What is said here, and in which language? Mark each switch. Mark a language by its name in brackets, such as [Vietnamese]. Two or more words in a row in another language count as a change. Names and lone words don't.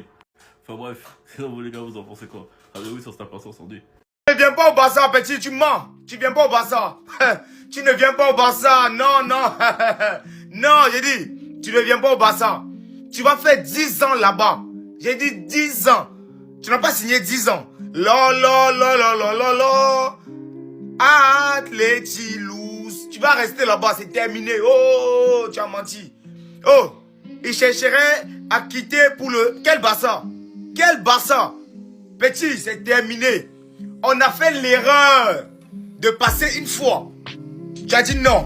[French] Enfin bref, sinon vous les gars, vous en pensez quoi? Rendez-vous sur Snap aujourd'hui. Tu ne viens pas au Barça, petit, tu mens. Tu viens pas au Barça. Tu ne viens pas au Barça. Non, non. Non, j'ai dit, tu ne viens pas au Barça. Tu vas faire 10 ans là-bas. J'ai dit 10 ans. Tu n'as pas signé 10 ans. Lo, lo, lo, lo, lo, lo, lo. [English] Atleti lose. [French] Tu vas rester là-bas, c'est terminé. Oh, tu as menti. Oh, il chercherait à quitter pour le... Quel Barça? Quel Barça? Petit, c'est terminé. On a fait l'erreur de passer une fois. Tu as dit non.